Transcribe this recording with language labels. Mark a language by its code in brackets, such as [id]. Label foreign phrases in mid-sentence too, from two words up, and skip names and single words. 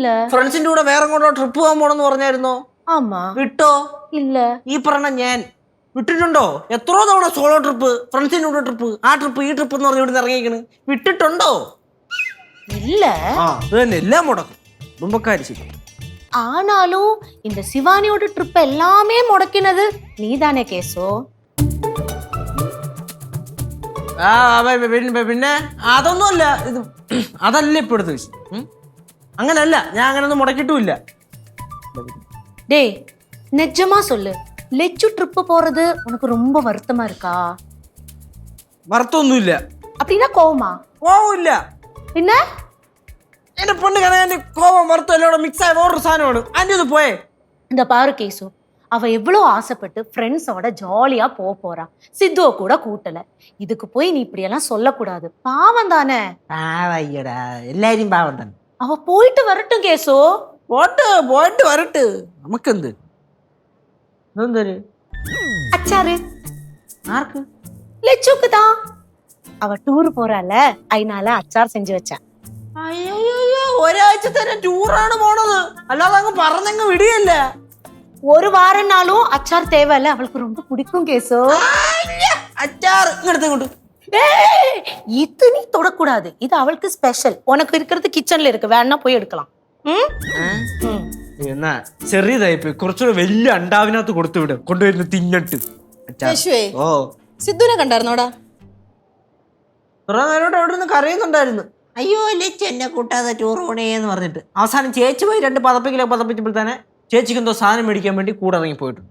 [ml] ഫ്രണ്ട്സിന്റെ കൂടെ വേറെ കൊണ്ടോ ട്രിപ്പ് പോകാൻ പോണെന്ന് പറഞ്ഞായിരുന്നോ? വിട്ടോ? ഇല്ല. ഈ പറഞ്ഞ ഞാൻ വിട്ടിട്ടുണ്ടോ? എത്രയോ തവണ [en] solo trip, [ml] ഫ്രണ്ട്സിന്റെ കൂടെ ട്രിപ്പ്, ആ ട്രിപ്പ് ഈ ട്രിപ്പ് എന്ന് പറഞ്ഞ് ഇവിടെ ഇറങ്ങിയിരിക്കണ്. വിട്ടിട്ടുണ്ടോ? ഇല്ല. അത് തന്നെ എല്ലാം മുടക്കും കുടുംബക്കാര്. ശരി, [ta] ஆனாலும் இந்த சிவானியோட ட்ரிப் எல்லாமே முடக்கினது நீதானே கேசோ? [ml] പിന്നെ അതൊന്നുമല്ല, ഇത് അതല്ല ഇപ്പൊ എടുത്ത വിഷയം. അങ്ങനല്ല, ഞാൻ അങ്ങനൊന്നും മുടക്കിട്ടുമില്ല. [ta] டேய் நிஜமா சொல்லு, லெச்சு ட்ரிப் போறது உனக்கு ரொம்ப வருத்தமா இருக்கா? [ml] வருத்தമൊന്നുമില്ല. [ta] அப்படின்னா கோவமா? [ml] കോവമില്ല. [ta] பின்ன [ml] എന്റെ പൊണ്ണ് കണ കോവം വറുത്തും എല്ലാം മിക്സ് ആയ വേറൊരു സാധനമാണ്. അതിന്റെ ഇത് പോയേ. [ta] இந்த பாரு கேசு, அவ எவ்வளவு ஆசைப்பட்டு ஃப்ரெண்ட்ஸோட ஜாலியா போறா, சித்துவ கூட கூட்டல. இதுக்கு போய் நீ இப்படி எல்லாம் சொல்லக்கூடாது, பாவம் தானே. [ml] പാവയ്യടാ, എല്ലാരും പാവം തന്നെ. [ta] அவ போயிட்டு வரட்டும் கேசு. [ml] പോയിട്ട് വരട്ട്, നമുക്കെന്ത്. എന്തൊരു [ta] அச்சாரு [ml] ആർക്ക്? [ta] லெச்சுக்கு தான். அவ டூர் போறால, அதனால அச்சார் செஞ்சு வச்சேன். [ml] അയ്യോ, ഒരാഴ്ച തന്നെ ടൂറാണ് പോണത്, അല്ലാതെ അങ്ങ് പറഞ്ഞങ്ങ് വിടിയല്ല. [ta] ஒரு வாரம்னாலும் அச்சார் தேவையில்ல, அவளுக்கு ரொம்ப பிடிக்கும் கேசு. [ml] അച്ചാർ ഇങ്ങോട്ട്. [ta] இது நீ தொடக்கூடாது, இது அவளுக்கு ஸ்பெஷல். உனக்கு இருக்கிறது கிச்சன்ல இருக்கு, வேணா போய் எடுக்கலாம். [ml] എന്നാ ചെറിയതായിപ്പോയി, കുറച്ചുകൂടെ വലിയ അണ്ടാവിനകത്ത് കൊടുത്തു വിടും, കൊണ്ടുവരുന്ന തിന്നിട്ട്. ഓ സിദ്ധുനെ കണ്ടായിരുന്നോടാ? കുറെ നേരോട്ട് അവിടെ നിന്ന് കരയുന്നുണ്ടായിരുന്നു. അയ്യോ ലച്ചു എന്നെ കൂട്ടാതെ ടൂർ പോണേന്ന് പറഞ്ഞിട്ട്. അവസാനം ചേച്ചി പോയി 2 പതപ്പിക്കിലൊക്കെ പതപ്പിച്ചപ്പോൾ തന്നെ ചേച്ചിക്ക് എന്തോ സാധനം മേടിക്കാൻ വേണ്ടി കൂടെ ഇറങ്ങി പോയിട്ടുണ്ട്.